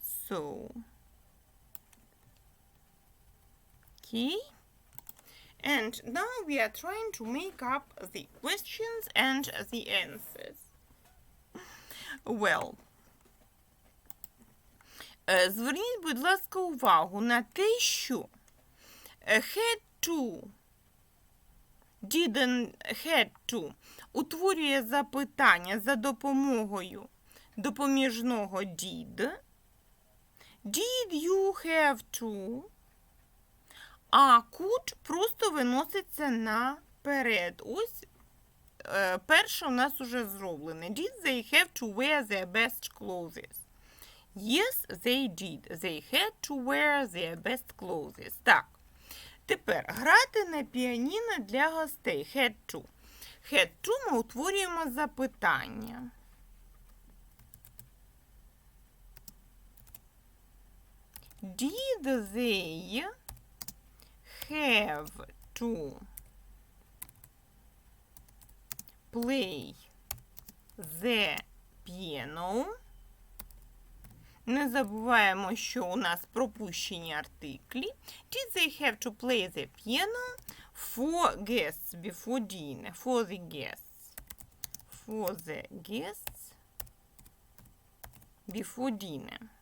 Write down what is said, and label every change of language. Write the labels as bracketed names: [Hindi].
[English] So, okay. And now we are trying to make up the questions and the answers. [Ukrainian] Well, зверніть, будь ласка, увагу на те, що had to, didn't, had to утворює запитання за допомогою допоміжного did. [English] Did you have to? [Ukrainian] А could просто виноситься наперед. Ось перше у нас уже зроблене. [English] Did they have to wear their best clothes? Yes, they did. They had to wear their best clothes. [Ukrainian] Так. Тепер грати на піаніно для гостей. [English] Had to. [Ukrainian] Had to ми утворюємо запитання. [English] Did they have to play the piano? [Ukrainian] Не забуваємо, що у нас пропущені артиклі. [English] Did they have to play the piano for guests before dinner? For the guests. For the guests before dinner.